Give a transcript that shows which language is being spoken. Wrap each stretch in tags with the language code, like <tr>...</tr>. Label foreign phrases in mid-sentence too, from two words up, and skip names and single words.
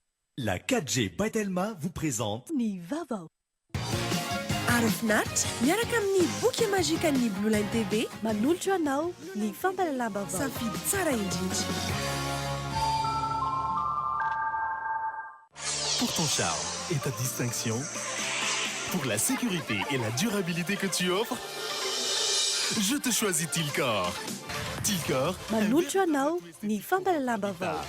<fr>La 4G Batelma vous présente</fr> <mg>Ny vaovao Arafinaritra miaraka amin'ny boky magique ny Blue Line TV manolotra anao ny fampalalam-baovao safidy tsara indrindra.</mg> <fr>pour ton charme et ta distinction, pour la sécurité et la durabilité que tu offres. Je te choisis Tilcor. Tilcor,</fr> <mg>manolotra anao ny fampalalam-baovao</mg>